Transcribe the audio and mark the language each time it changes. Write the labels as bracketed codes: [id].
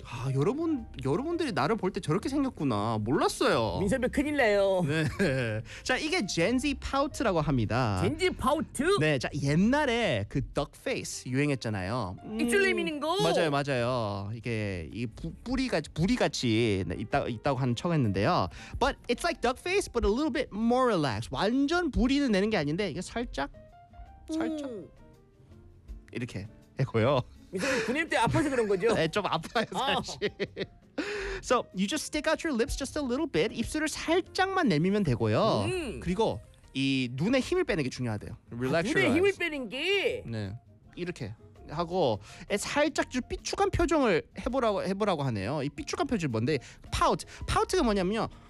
[ko] 아 여러분들이 나를 볼 때 저렇게 생겼구나 몰랐어요. 민 선배 큰일 나요. 네. 자 이게 Gen Z Pout라고 합니다. [en] Gen Z Pout? [ko] 네. 자 옛날에 그 Duck Face 유행했잖아요. 입술레 미는 거. 맞아요 맞아요. 이게 이 뿌리 같이 있다고 하는 척했는데요. [en] But it's like Duck Face, but a little bit more relaxed. [ko] 완전 뿌리는 내는 게 아닌데 이게 살짝 이렇게 했고요. 군입 때 아파서 그런 거죠? 네, 좀 아파요 사실. [en] So you just stick out your lips just a little bit. [ko] 입술을 살짝만 내밀면 되고요. 그리고 이 눈에 힘을 빼는 게 중요하대요. Relax 눈에 힘을 빼는 게. 네, 이렇게 하고 살짝 좀 삐죽한 표정을 해보라고 하네요. 이 삐죽한 표정 뭔데? Pout. Pout가 뭐냐면요.